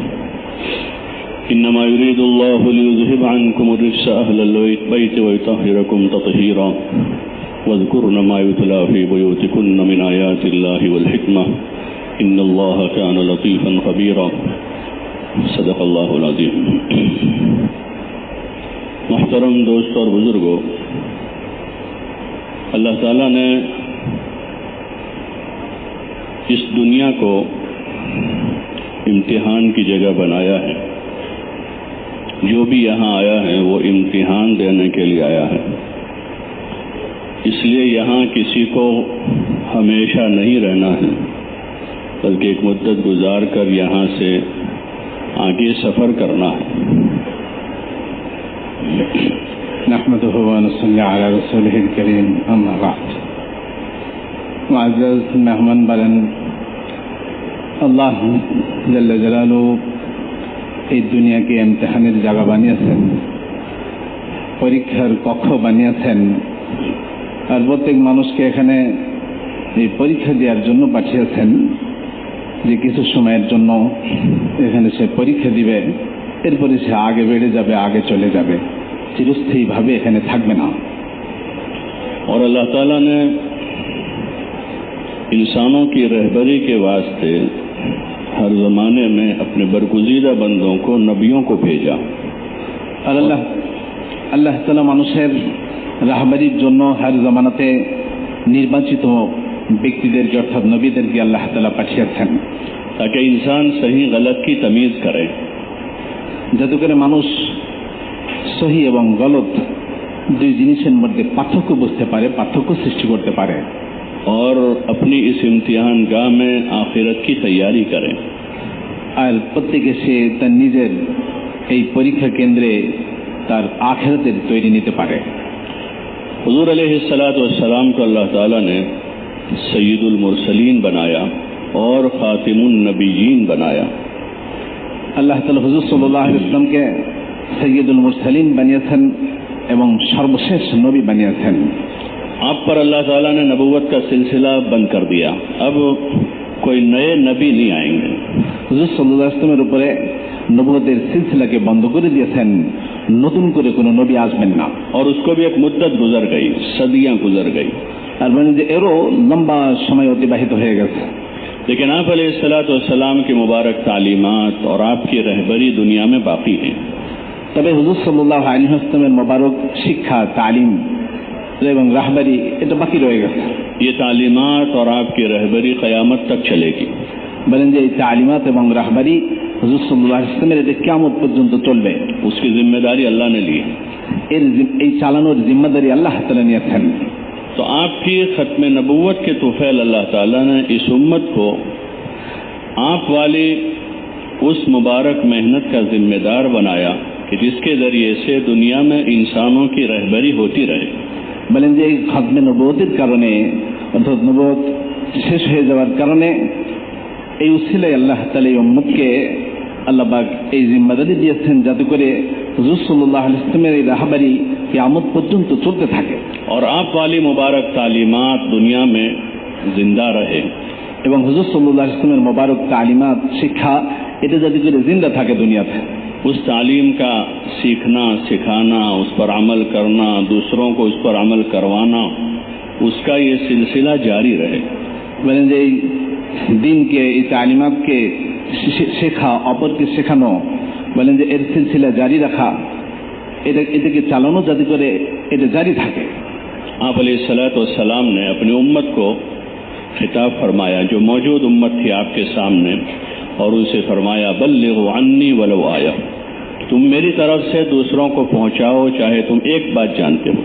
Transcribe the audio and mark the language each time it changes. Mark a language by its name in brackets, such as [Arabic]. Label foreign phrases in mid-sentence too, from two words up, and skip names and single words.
[Arabic] إنما يريد الله ليذهب عنكم الرجس أهل البيت ويطهركم تطهيرا واذكرن ما يتلى في بيوتكن من آيات الله والحكمة إن الله كان لطيفا خبيرا صدق الله العظيم. [Urdu] محترم دوست اور بزرگوں، اللہ تعالیٰ نے اس دنیا کو امتحان کی جگہ بنایا ہے. جو بھی یہاں آیا ہے وہ امتحان دینے کے لیے آیا ہے. اس لیے یہاں کسی کو ہمیشہ نہیں رہنا ہے، بلکہ ایک مدت گزار کر یہاں سے آگے سفر کرنا ہے. [Arabic] نحمده ونصلي على رسوله الكريم اما بعد. [Urdu] معزز مہمان بلن اللہ جل جلالہ [Bangla] এই দুনিয়াকে ইমতিহানের জায়গা বানিয়েছেন, পরীক্ষার কক্ষ বানিয়েছেন, আর প্রত্যেক মানুষকে এখানে এই পরীক্ষা দেওয়ার জন্য পাঠিয়েছেন যে কিছু সময়ের জন্য এখানে সে পরীক্ষা দিবে, এরপরে সে আগে বেড়ে যাবে, আগে চলে যাবে, চিরস্থায়ীভাবে এখানে থাকবে না. [Urdu] اور اللہ تعالیٰ نے انسانوں کی رہبری کے واسطے ہر زمانے میں اپنے برگزیدہ بندوں کو نبیوں کو بھیجا. [Bangla] আর আল্লাহ তাআলা মানুষের রাহবারির জন্য হর জামানাতে নির্বাচিত ব্যক্তিদেরকে অর্থাৎ নবীদেরকে আল্লাহ তাআলা পাঠিয়েছেন, [Urdu] تاکہ انسان صحیح غلط کی تمیز کرے, [Bangla] যাতে করে মানুষ সহি এবং গলত দুই জিনিসের মধ্যে পার্থক্য বুঝতে পারে, পার্থক্য সৃষ্টি করতে পারে, [Urdu] اور اپنی اس امتحان گاہ میں آخرت کی تیاری کریں. [Bangla] আর প্রত্যেকে সে তার নিজের এই পরীক্ষা কেন্দ্রে তার আখিরাতের তৈরি নিতে পারে. [Urdu] حضور [Arabic] علیہ الصلاۃ والسلام [Urdu] کو اللہ تعالیٰ نے [Arabic] سید المرسلین [Urdu] بنایا اور [Arabic] خاتم النبیین [Urdu] بنایا. [Bangla] আল্লাহ তাআলা হুজুর [Arabic] صلى الله عليه وسلم [Bangla] সৈয়দুল মুরসালিন বানিয়েছেন এবং সর্বশেষ নবী বানিয়েছেন. [Urdu] آپ پر اللہ تعالیٰ نے نبوت کا سلسلہ بند کر دیا. اب کوئی نئے نبی نہیں آئیں گے. [Bangla] হুজুর [Arabic] صلى الله عليه وسلم [Bangla] উপরে নবুয়তের সিলসিলাকে বন্ধ করে দিয়েছেন, নতুন করে কোনো নবী আসবেন না. [Urdu] اور اس کو بھی ایک مدت گزر گئی، صدیاں گزر گئی. [Bangla] আর মানে যে এরও লম্বা সময় অতিবাহিত হয়ে গেছে. [Urdu] لیکن آپ [Arabic] علیہ الصلاۃ والسلام [Urdu] کی مبارک تعلیمات اور آپ کی رہبری دنیا میں باقی ہیں. [Bangla] তবে হুজুর [Arabic] صلى الله عليه وسلم [Bangla] মোবারক শিক্ষা, তালিম এবং রাহবারি এটা বাকি রয়ে গেছে. [Urdu] یہ تعلیمات اور آپ کی رہبری قیامت تک چلے گی. [Bangla] বলেন যে এই তালিমাত এবং রাহবারি হুজুর [Arabic] صلى الله عليه وسلم [Bangla] এটা কিয়ামত পর্যন্ত চলবে. [Urdu] اس کی ذمہ داری اللہ نے لی. [Bangla] এই চালানোর জিম্মাদারি আল্লাহ তাআলা নিয়েছেন. [Urdu] تو آپ کی ختم نبوت کے طفیل اللہ تعالیٰ نے اس امت کو آپ والی اس مبارک محنت کا ذمہ دار بنایا کہ جس کے ذریعے سے دنیا میں انسانوں کی رہبری ہوتی رہے. [Bangla] বলেন যে এই খতমে নবুয়তের কারণে অর্থাৎ নবুয়ত শেষ হয়ে যাওয়ার কারণে এই উসিলায় আল্লাহ তাআলা এই উম্মতকে আল্লাহ পাক এই জিম্মাদারি দিয়েছেন যাতে করে হুজুর [Arabic] صلى الله عليه وسلم [Bangla] এই রাহবারি কিয়ামত পর্যন্ত চলতে থাকে [Urdu] اور آپ والی مبارک تعلیمات دنیا میں زندہ رہے. [Bangla] এবং হুজুর [Arabic] صلى الله عليه وسلم [Bangla] মোবারক তালিমাত, শিক্ষা এটা যাতে করে জিন্দা থাকে দুনিয়াতে. [Urdu] اس تعلیم کا سیکھنا، سکھانا، اس پر عمل کرنا، دوسروں کو اس پر عمل کروانا، اس کا یہ سلسلہ جاری رہے. [Bangla] বলেন যে এই দিনকে, এই তালিমাতকে শেখা, অপরকে শেখানো, বলেন যে এর সিলসিলা জারি রাখা, এটাকে চালানো যাতে করে এটা জারি থাকে. [Urdu] آپ علیہ السلام نے اپنی امت کو خطاب فرمایا، جو موجود امت تھی آپ کے سامنے، اور ان سے فرمایا [Arabic] بلغوا عني ولو آية, [Urdu] تم میری طرف سے دوسروں کو پہنچاؤ چاہے تم ایک بات جانتے ہو.